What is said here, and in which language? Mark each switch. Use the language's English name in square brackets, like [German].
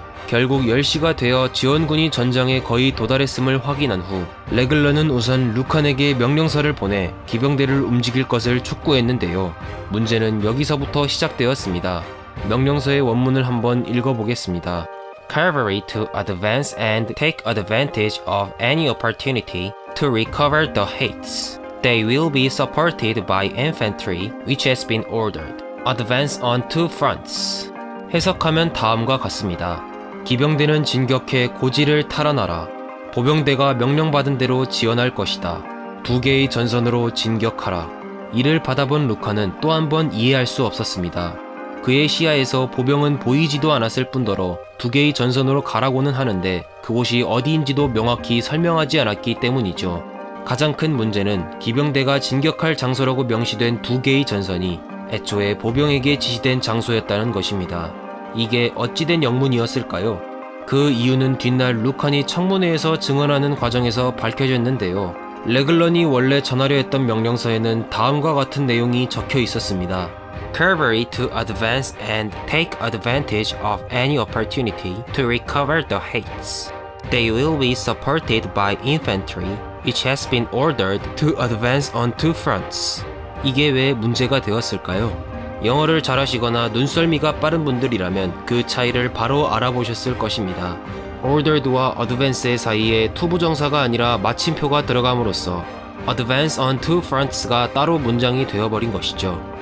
[Korean] 결국 10시가 되어 지원군이 전장에 거의 도달했음을 확인한 후 레글러는 우선 루칸에게 명령서를 보내 기병대를 움직일 것을 촉구했는데요. 문제는 여기서부터 시작되었습니다. 명령서의 원문을 한번 읽어보겠습니다. [English] Cavalry to advance and take advantage of any opportunity to recover the heights. They will be supported by infantry, which has been ordered. Advance on two fronts. [Korean] 해석하면 다음과 같습니다. 기병대는 진격해 고지를 탈환하라. 보병대가 명령받은 대로 지원할 것이다. 두 개의 전선으로 진격하라. 이를 받아본 루카는 또 한 번 이해할 수 없었습니다. 그의 시야에서 보병은 보이지도 않았을 뿐더러 두 개의 전선으로 가라고는 하는데 그곳이 어디인지도 명확히 설명하지 않았기 때문이죠. 가장 큰 문제는 기병대가 진격할 장소라고 명시된 두 개의 전선이 애초에 보병에게 지시된 장소였다는 것입니다. 이게 어찌된 영문이었을까요? 그 이유는 뒷날 루칸이 청문회에서 증언하는 과정에서 밝혀졌는데요. 레글런이 원래 전하려 했던 명령서에는 다음과 같은 내용이 적혀 있었습니다. [English] Cavalry to advance and take advantage of any opportunity to recover the heights. They will be supported by infantry, which has been ordered to advance on two fronts. [Korean] 이게 왜 문제가 되었을까요? 영어를 잘하시거나 눈썰미가 빠른 분들이라면 그 차이를 바로 알아보셨을 것입니다. ordered와 advance의 사이에 투부정사가 아니라 마침표가 들어감으로써 [English] advance on two fronts [Korean] 가 따로 문장이 되어버린 것이죠.